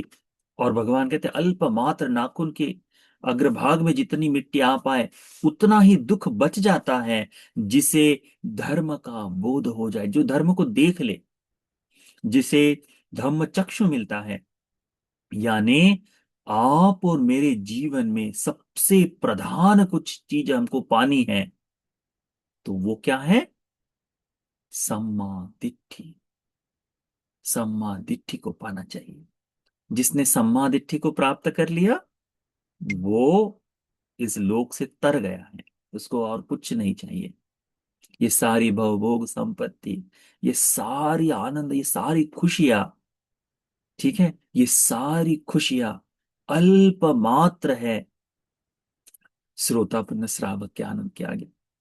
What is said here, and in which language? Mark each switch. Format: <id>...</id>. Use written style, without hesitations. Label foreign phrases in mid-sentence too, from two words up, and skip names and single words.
<hi>और भगवान कहते हैं अल्प मात्र नाखून के अग्रभाग में जितनी मिट्टी आ पाए उतना ही दुख बच जाता है, जिसे धर्म का बोध हो जाए, जो धर्म को देख ले, जिसे धम्म चक्षु मिलता है। यानी आप और मेरे जीवन में सबसे प्रधान कुछ चीज हमको पानी है, तो वो क्या है?</hi> <pi>सम्मा दिट्ठी। सम्मा दिट्ठी</pi> <hi>को पाना चाहिए। जिसने</hi> <pi>सम्मा दिट्ठी</pi> <hi>को प्राप्त कर लिया वो इस लोक से तर गया है, उसको और कुछ नहीं चाहिए। ये सारी भवभोग संपत्ति, ये सारी आनंद, ये सारी खुशियां, ठीक है, ये सारी खुशियां अल्प मात्र है श्रोतापुण्य श्रावक के आनंद के आगे।</hi>